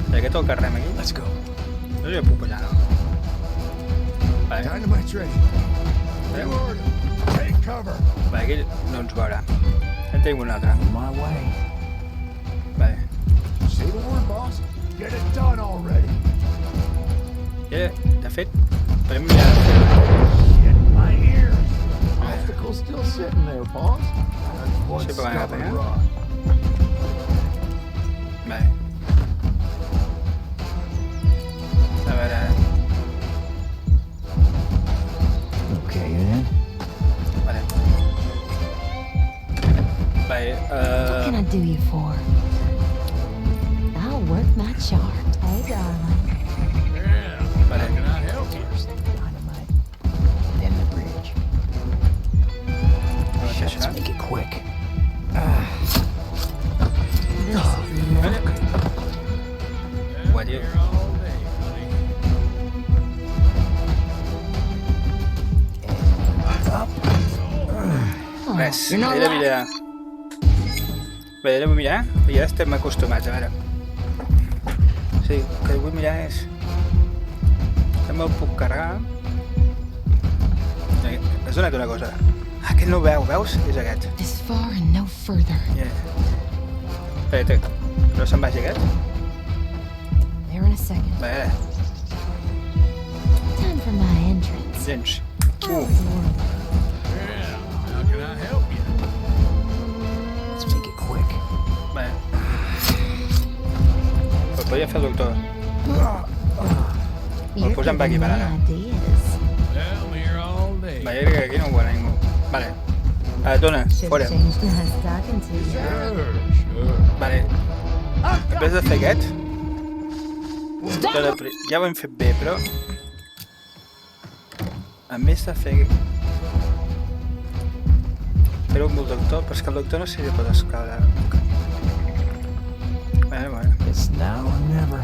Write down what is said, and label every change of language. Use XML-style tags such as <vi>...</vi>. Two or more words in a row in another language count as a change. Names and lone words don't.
<ca>tot el que rem aquí.</ca> <en>Let's go.</en> <ca>No sé si puc pujar, no? Vale,</ca> <en>Dynamite's ready. You heard him. Take cover.</en> <ca>vale, aquí no ens veurà. En tenim un altre.</ca> <en>On my way.</en> <ca>Vale.</ca> <en>Say the word, boss. Get it done already.</en> <ca>De fet, podem mirar...</ca> <en>Get my ears. Obstacle's still sitting there, boss. One</en> <ca>Sí, però van agafar,</ca> <en>stubborn eh? rod.</en> <ca>Vale. A veure...</ca> <en>Okay, then.</en> <ca>Vale. Vale,</ca> <en>What can I do you for? I'll work my charm. Hey, darling.</en> <ca>vale.</ca> <en>First the dynamite, then the bridge.</en> <es>Vamos a</es> <en>Let's</en> <ca>això.</ca> <en>make it quick. This is luck. What do you... Up. Oh,</en> <ca>Res,</ca> <en>you're not</en> <ca>he de</ca> <en>lying.</en> <ca>mirar. Bé, he de mirar, i ja estem acostumats, a veure. Sí, el que vull mirar és... També el puc carregar. Has donat una cosa. Ah, aquest no ho veu, veus? És aquest.</ca> <en>This far and no further.</en> <ca>Espera, no se'n vagi aquest?</ca> <en>There in a second.</en> <ca>Va, a veure,</ca> <en>Time for my entrance.</en> <ca>gens.</ca> <en>How is the world? How can I help you? Let's make it quick.</en> <ca>Va. Però podria fer el doctor.</ca> <en>You're</en> <ca>posem per aquí,</ca> <en>giving</en> <ca>per</ca> <en>me</en> <ca>ara.</ca> <en>ideas. Well, I'm here all day.</en> <ca>Va, jo crec que aquí no ho veurà ningú. Vale. Dona,</ca> <en>Should</en> <ca>fora.</ca> <en>change nice talking to you. Sure.</en> <ca>Vale.</ca> <es>En vez de</es> <ca>fer aquest... Ja ho hem fet bé, però...</ca> <es>En vez de fer...</es> <ca>Fer-ho amb el doctor, però és que el doctor no sé si pot escalar. Bueno.</ca> <en>It's now or never.</en>